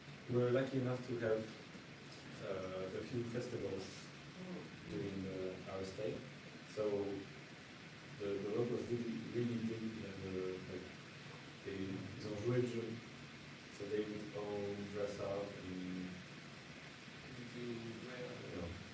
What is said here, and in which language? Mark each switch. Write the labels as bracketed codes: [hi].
[en] We're lucky enough to have a few festivals during our stay. So the locals really dig like [fr] ils ont joué le jeu. [en] So they would all dress up and you know.